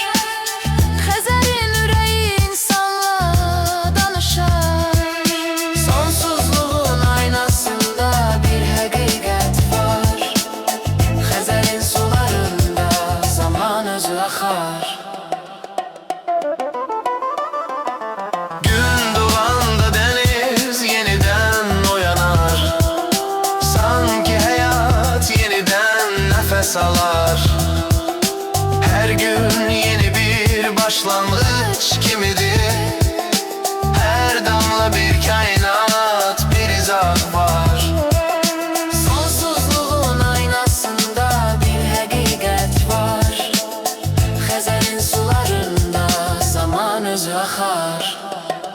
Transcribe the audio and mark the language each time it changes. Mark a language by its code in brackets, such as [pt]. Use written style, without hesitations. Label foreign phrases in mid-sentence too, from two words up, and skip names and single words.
[az] Xəzərin ürəyi insanla danışar. Sonsuzluğun aynasında bir həqiqət var. Xəzərin sularında zaman özü axar. [tr] Gün doğanda deniz yeniden uyanar, sanki hayat yeniden nefes alar. Her gün yeni bir başlangıç kimidir, her damla bir kainat, bir izah var. [az] Sonsuzluğun aynasında bir həqiqət var. Xəzərin sularında zaman özü axar.